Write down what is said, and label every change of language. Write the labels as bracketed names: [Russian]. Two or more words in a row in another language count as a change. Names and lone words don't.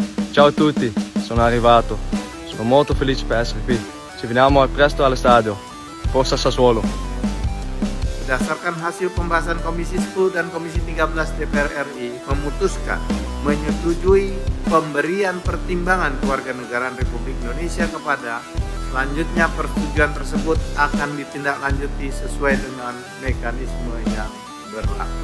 [Italian] Ciao a tutti, sono arrivato. Sono molto felice per essere qui. Ci vediamo presto allo stadio. Forza Sassuolo. [Indonesian] Berdasarkan hasil pembahasan Komisi 10 dan Komisi 13 DPR RI memutuskan menyetujui pemberian pertimbangan kewarganegaraan Republik Indonesia kepada selanjutnya persetujuan tersebut akan ditindaklanjuti sesuai dengan mekanisme yang berlaku.